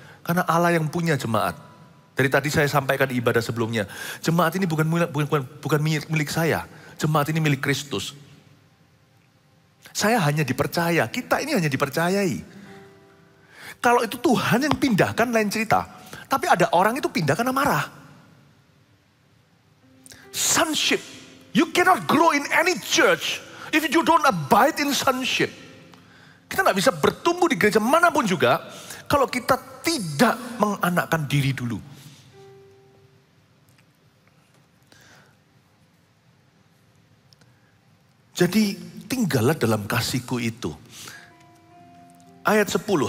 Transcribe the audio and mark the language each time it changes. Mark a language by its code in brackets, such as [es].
[id] Karena Allah yang punya jemaat. Dari tadi saya sampaikan di ibadah sebelumnya, jemaat ini bukan milik saya. Jemaat ini milik Kristus. Saya hanya dipercaya, kita ini hanya dipercayai. Kalau itu Tuhan yang pindahkan lain cerita. Tapi ada orang itu pindah karena marah. [en] Sonship. You cannot grow in any church if you don't abide in sonship. [id] Kita nggak bisa bertumbuh di gereja manapun juga kalau kita tidak menganakkan diri dulu. Jadi tinggallah dalam kasihku itu. Ayat 10.